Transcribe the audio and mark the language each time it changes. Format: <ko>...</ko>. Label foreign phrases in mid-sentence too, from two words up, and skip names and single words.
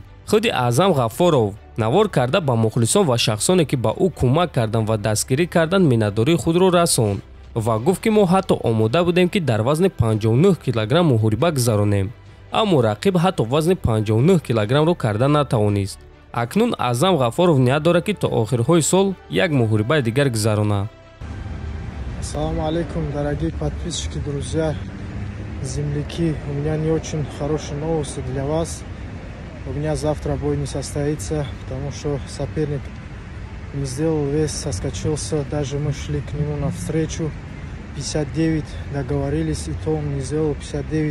<tg>худи Аъзам Ғафуров навор карда ба мухлисон ва шахсоне ки ба ӯ кӯмак карданд ва дастгирӣ карданд миннатдории худро расонд ва гуфт ки мо ҳатто омода будем ки дар вазни 59 килограмм муҳориба гузаронем. аммо рақиб ҳатто вазни 59 килограммро карда натавонист. акнун Аъзам Ғафуров ният дорад ки то охирҳои сол як муҳорибаи дигар гузаронад.</tg> <ar>Ассаламу алейкум,</ar> <ru>дорогие подписчики, друзья, земляки. У меня не очень хорошие новости для вас. У меня завтра бой не состоится, потому что соперник не сделал вес, соскочился. Даже мы шли к нему навстречу. 59 договорились, и то он не сделал 59.</ru>